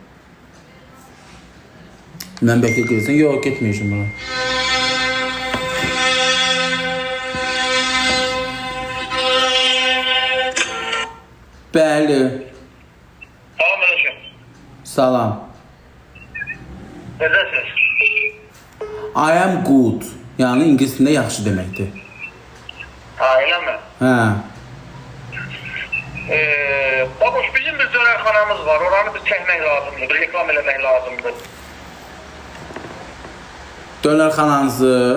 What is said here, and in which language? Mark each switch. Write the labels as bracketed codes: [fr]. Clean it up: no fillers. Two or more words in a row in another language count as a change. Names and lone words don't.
[az] Mən bəlkə gəlirsən, yox, getməyəcəm buna. Bəli. Salam aleyküm. Salam. Necəsiniz? [en] I am good. [az] Yəni ingilis dilində yaxşı deməkdir. Ha, eləmi? Hə. Babuş, bizim bir dönərxanamız var. Oranı bir çəkmək lazımdır, bir reklam eləmək lazımdır. Dönərxananızı.